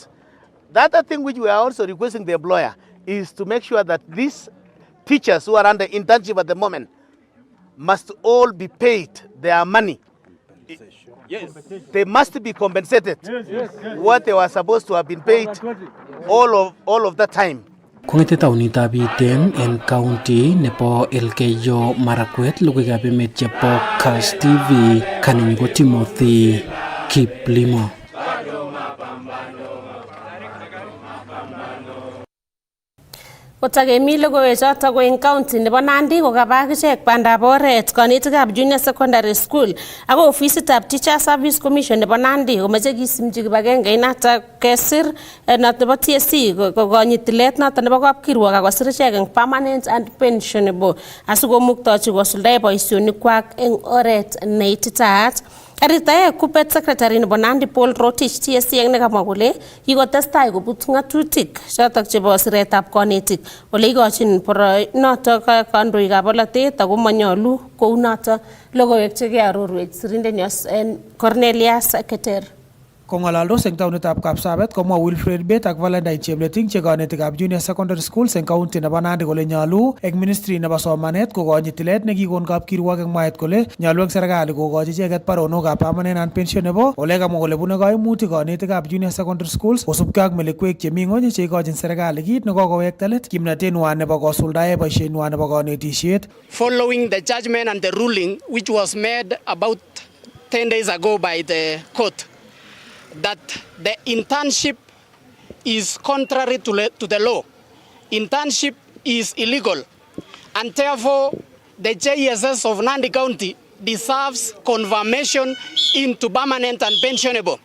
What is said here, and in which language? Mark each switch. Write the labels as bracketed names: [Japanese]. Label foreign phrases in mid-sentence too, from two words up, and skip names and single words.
[English] The other thing which we are also requesting the employer is to make sure that these teachers who are under internship at the moment must all be paid their money. Yes. They must be compensated what they were supposed to have been paid all of that time. [Kalenjin] Kong'ete taunitab Iten en county nebo Elgeyo Marakwet, logoiywekab emet chebo Kass TV, kaninyi ko Timothy Kiplimo. Kotakemi logoiwechoto ko en county nebo Nandi kokaba akichek bandab oret kanetikab [English] junior secondary school [Kalenjin] ako ofisitab Teacher Service Commission nebo Nandi komeche kisimchi kibagenge inato kesir not nebo TSC kokonyit tilet noto nebo kapkirwok ak kosir ichek eng [English] permanent and pensionable [Kalenjin] asikomuktochi kosuldae boisionikwak eng oret neititaat. Aritae Kupet Secretary nebo Nandi Paul Rotich TSC eng nekamwa kole kikotestai kobut ng'atutik chotok chebo siretab konetik ole ikochin noto kandoikab bolotet ako manyolu kou noto logoiwek chekiarorwech sirindenyo Cornelius Keter. Kong'alaldos eng taonitab Kapsabet komwa Wilfred Bet ak Valentine Chepleting che kanetikab [English] junior secondary schools [Kalenjin] eng county nebo Nandi kole nyolu eng ministry nebo somanet kokochi tilet nekikon kapkirwok eng mwaet kole nyolu eng serikali kokochi icheket baronokab [English] permanent and pension [Kalenjin] nebo ole kamwa kole bune kaimutik kanetikab [English] junior secondary schools [Kalenjin] kosubkei ak melekwek chemi ng'ony che ikochin serikali kit nekokowekta let kimnatenywa nebo kosuldae boisienywa nebo kanetisiet. [English] Following the judgment and the ruling which was made about 10 days ago by the court that the internship is contrary to the law. Internship is illegal, and therefore the JSS of Nandi County deserves confirmation into permanent and pensionable.